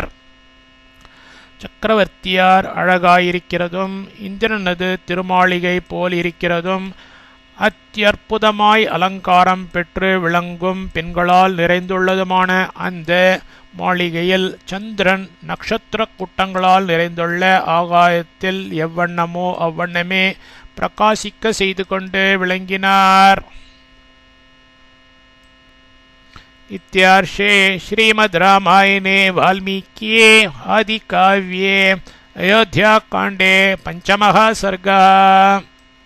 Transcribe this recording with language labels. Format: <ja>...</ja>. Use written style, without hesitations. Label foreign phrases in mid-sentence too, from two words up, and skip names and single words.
<ta>சக்கரவர்த்தியார் அழகாயிருக்கிறதும் இந்திரனது திருமாளிகை போல் இருக்கிறதும் அத்தியற்புதமாய் அலங்காரம் பெற்று விளங்கும் பெண்களால் நிறைந்துள்ளதுமான அந்த மாளிகையில் சந்திரன் நக்ஷத்திர கூட்டங்களால் நிறைந்துள்ள ஆகாயத்தில் எவ்வண்ணமோ அவ்வண்ணமே பிரகாசிக்க செய்து கொண்டு விளங்கினார்.</ta> <sa>इत्यार्षे श्रीमद् रामायणे वाल्मीकिये आदिकाव्ये अयोध्याकाण्डे 5मः सर्गः।</sa>